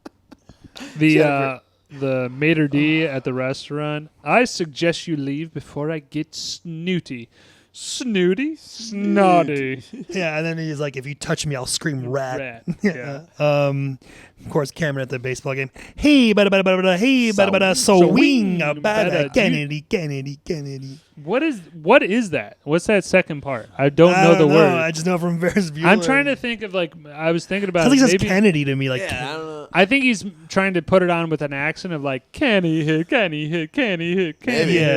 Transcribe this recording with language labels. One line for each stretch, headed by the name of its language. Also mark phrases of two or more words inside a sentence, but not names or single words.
English: The maitre d' at the restaurant. I suggest you leave before I get snooty. Snooty? Snotty. Yeah, and then he's like, if you touch me, I'll scream rat. Yeah. Of course, Cameron at the baseball game. Hey, bada bada bada bada. Hey, bada bada. So wing bada. Kennedy. What is that? What's that second part? I don't know the word. I just know from Ferris Bueller. I'm trying to think of I was thinking about. Sounds like maybe Kennedy to me. Like, Yeah, I don't know. I think he's trying to put it on with an accent of like Kenny hit, Kenny hit, Kenny hit, Kenny hit.